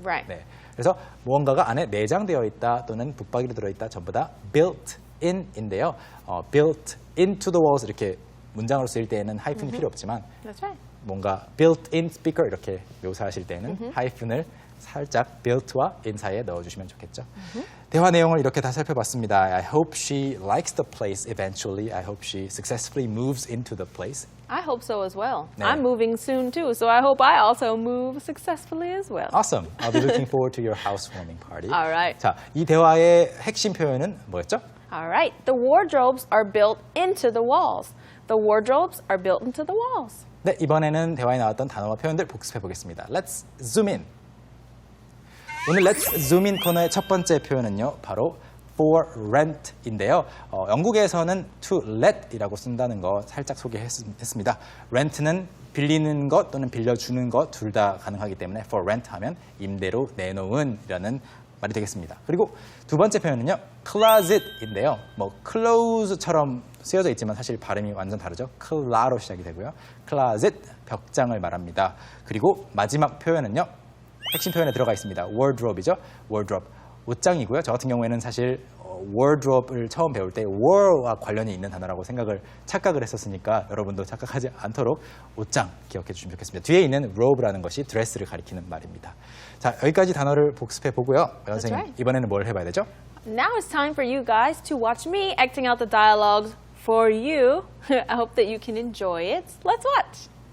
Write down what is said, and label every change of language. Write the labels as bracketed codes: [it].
[en] Right. [ko] 네, 그래서 무언가가 안에 내장되어 있다 또는 붙박이로 들어있다 전부 다 built-in인데요. built into the walls 이렇게 문장으로 쓰일 때에는 하이픈이 필요 없지만 [en] That's right. [ko] 뭔가 built-in speaker 이렇게 묘사하실 때는 하이픈을 살짝 built와 in 사이에 넣어주시면 좋겠죠. 대화 내용을 이렇게 다 살펴봤습니다. [en] I hope she likes the place eventually. I hope she successfully moves into the place. I hope so as well. [ko] 네. [en] I'm moving soon too, so I hope I also move successfully as well. Awesome. I'll be looking forward to your housewarming party. All right. [ko] 자, 이 대화의 핵심 표현은 뭐였죠? [en] All right. The wardrobes are built into the walls. The wardrobes are built into the walls. [ko] 네, 이번에는 대화에 나왔던 단어와 표현들 복습해 보겠습니다. [en] Let's zoom in. [ko] 오늘 [en] Let's zoom in [ko] 코너의 첫 번째 표현은요, 바로 for rent인데요. 영국에서는 to let이라고 쓴다는 거 살짝 소개했습니다. rent는 빌리는 것 또는 빌려주는 것 둘 다 가능하기 때문에 for rent 하면 임대로 내놓은이라는 말이 되겠습니다. 그리고 두 번째 표현은요, closet인데요. 뭐 close처럼 쓰여져 있지만 사실 발음이 완전 다르죠. 클라로 시작이 되고요. closet, 벽장을 말합니다. 그리고 마지막 표현은요, 핵심 표현에 들어가 있습니다. wardrobe이죠. wardrobe, 옷장이고요. 저 같은 경우에는 사실 wardrobe를 처음 배울 때 war와 관련이 있는 단어라고 착각을 했었으니까 여러분도 착각하지 않도록 옷장 기억해 주시면 좋겠습니다. 뒤에 있는 robe라는 것이 드레스를 가리키는 말입니다. 자, 여기까지 단어를 복습해 보고요. 선생님, [en] right. [ko] 이번에는 뭘 해봐야 되죠? [en] Now it's time for you guys to watch me acting out the dialogues for you. I hope that you can enjoy it. Let's watch.